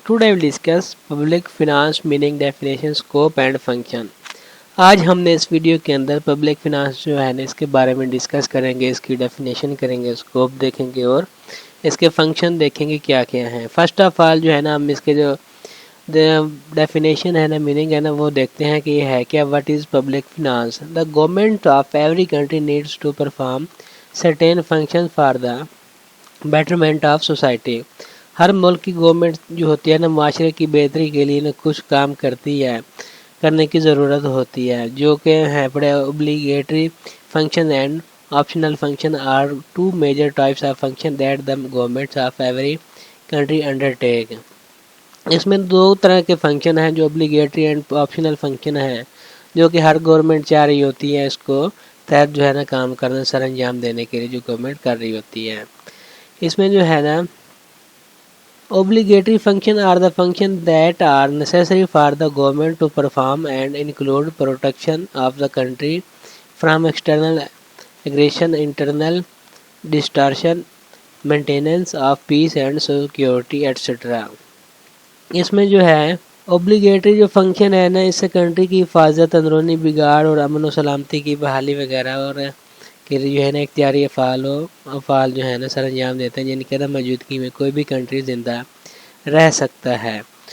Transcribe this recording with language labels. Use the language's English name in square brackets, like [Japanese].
[English] Today we'll discuss Public Finance meaning, definition, scope and function. [Hindi] आज हमने इस video के अंदर पब्लिक फिनांस जो है ना इसके बारे में डिस्कस करेंगे, इसकी डेफिनेशन करेंगे, स्कोप देखेंगे और इसके फंक्शन देखेंगे क्या क्या हैं। फर्स्ट ऑफ ऑल जो है ना हम इसके जो डेफिनेशन है ना, मीनिंग है ना, वो देखते हैं कि ये है क्या। [English] What is public finance? The government of every country needs to perform certain function for the betterment of society. [Hindi] हर मुल्क की गवर्नमेंट जो होती है ना, माशरे की बेहतरी के लिए ना कुछ काम करती है, करने की ज़रूरत होती है, जो कि है बड़े [English] Obligatory function and optional function are two major types of function that the governments of every country undertake. [Hindi] इसमें दो तरह के फंक्शन हैं, जो ओब्लिगेटरी एंड ऑप्शनल फंक्शन हैं, जो कि हर गवर्नमेंट चाह रही होती है इसको तहत जो है ना काम करना, सर अंजाम देने के लिए जो गवर्नमेंट कर रही होती है। इसमें जो है ना [English] obligatory function are the function that are necessary for the government to perform and include protection of the country from external aggression, internal distortion, maintenance of peace and security etc. [Hindi] इसमें जो है obligatory जो function है ना, इससे country की हिफाजत, अंदरूनी बिगाड़ और अमन व सलामती की बहाली वगैरह और कि जो है ना इख्तियारी अफ़ाल जो है ना सर अंजाम देते हैं, जिनके ना मौजूदगी में कोई भी कंट्री ज़िंदा रह सकता है।